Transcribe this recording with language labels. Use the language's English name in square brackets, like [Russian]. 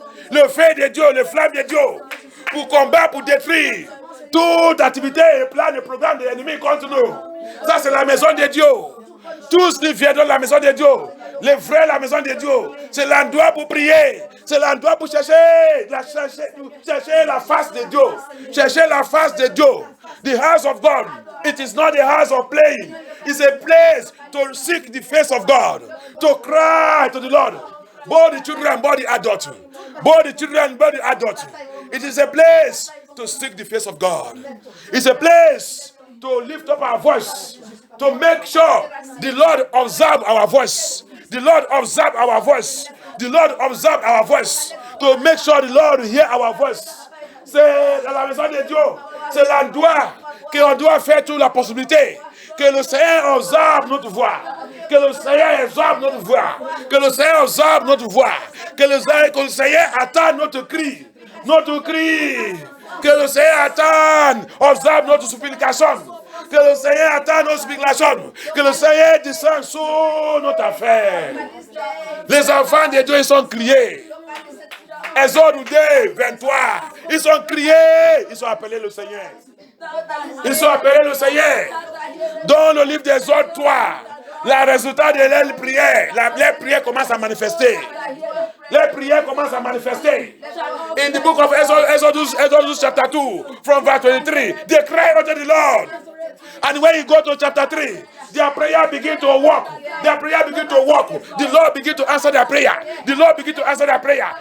[French] Le feu de Dieu, le flamme de Dieu. Pour combattre, pour détruire toute activité et plan et programme de l'ennemi contre nous. Ça, c'est la maison de Dieu. Tous qui viennent dans la maison de Dieu, les vrais, la maison de Dieu, c'est l'endroit pour prier. C'est l'endroit pour chercher la face de Dieu. Chercher la face de Dieu. [English] The house of God. It is not a house of playing. It's a place to seek the face of God. To cry to the Lord. Both the children, both the adults. Both the children, both the adults. It is a place to seek the face of God. It's a place to lift up our voice, to make sure the Lord observe our voice. The Lord observe our voice. The Lord observe our voice. To make sure the Lord hear our voice. [French] C'est la maison de Dieu. C'est l'endroit qu'on doit faire toute la possibilité. Que le Seigneur observe notre voix. Que le Seigneur exorbe notre voix. Que le Seigneur exorbe notre voix. Que le Seigneur attende notre cri. Notre cri. Que le Seigneur attende, observe notre supplication. Que le Seigneur attende nos supplications. Que le Seigneur descende sur notre affaire. Les enfants de Dieu, ils sont criés. Exode 2, 23. Ils sont criés. Ils sont appelés le Seigneur. Ils sont appelés le Seigneur. Dans le livre d'Exode 3, le résultat de leurs prières, les prières commencent à manifester. Les prières commencent à manifester. [English] In the book of Exodus chapter 2, from verse 23, they cry unto the Lord. And when you go to chapter 3, their prayer begin to walk. Their prayer begin to walk. The Lord begin to answer their prayer. The Lord begin to answer their prayer.